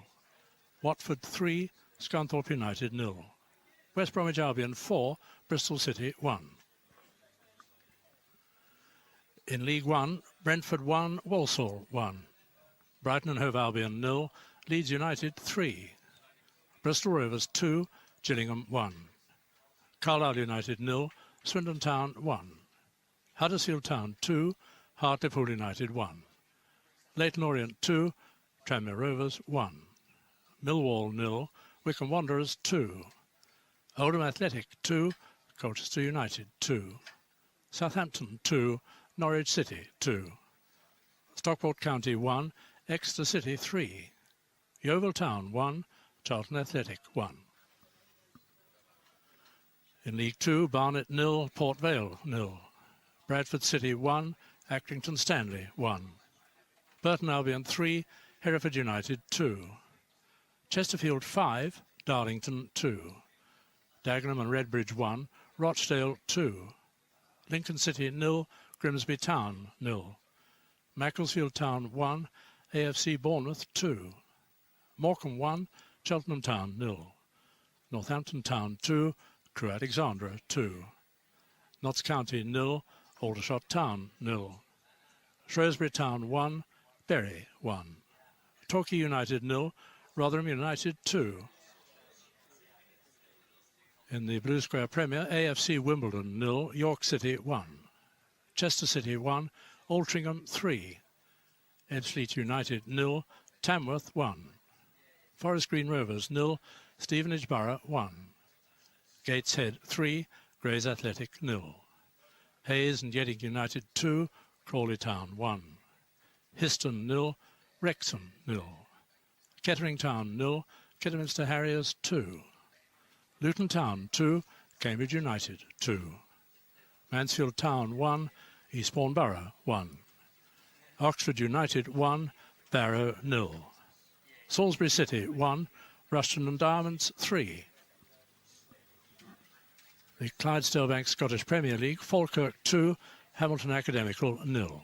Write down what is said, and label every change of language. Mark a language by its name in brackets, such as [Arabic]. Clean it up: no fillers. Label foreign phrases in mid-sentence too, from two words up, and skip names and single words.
[English] Watford 3, Scunthorpe United 0. West Bromwich Albion 4, Bristol City 1. In League One, Brentford 1, Walsall 1. Brighton and Hove Albion 0, Leeds United 3. Bristol Rovers 2, Gillingham 1. Carlisle United 0, Swindon Town 1. Huddersfield Town 2, Hartlepool United 1. Leyton Orient 2, Tranmere Rovers 1. Millwall 0, Wycombe Wanderers 2. Oldham Athletic 2, Colchester United 2. Southampton 2, Norwich City 2. Stockport County 1, Exeter City 3. Yeovil Town 1, Charlton Athletic 1. In League Two, Barnet 0, Port Vale 0. Bradford City 1, Accrington Stanley 1. Burton Albion 3, Hereford United 2. Chesterfield 5, Darlington 2. Dagenham and Redbridge 1, Rochdale 2. Lincoln City 0, Grimsby Town 0. Macclesfield Town 1, AFC Bournemouth 2. Morecambe 1, Cheltenham Town 0. Northampton Town 2, Crewe Alexandra 2. Notts County 0, Aldershot Town 0. Shrewsbury Town 1, Bury 1. Torquay United 0, Rotherham United 2. In the Blue Square Premier, AFC Wimbledon 0, York City 1. Chester City 1, Altrincham 3. Edgefleet United 0, Tamworth 1. Forest Green Rovers 0, Stevenage Borough 1. Gateshead 3, Grays Athletic 0. Hayes and Yedding United 2, Crawley Town 1. Histon 0, Wrexham 0. Kettering Town 0, Kidderminster Harriers 2. Luton Town 2, Cambridge United 2. Mansfield Town 1, Eastbourne Borough 1. Oxford United 1, Barrow 0. Salisbury City 1, Rushton and Diamonds 3. The Clydesdale Bank Scottish Premier League, Falkirk 2, Hamilton Academical 0.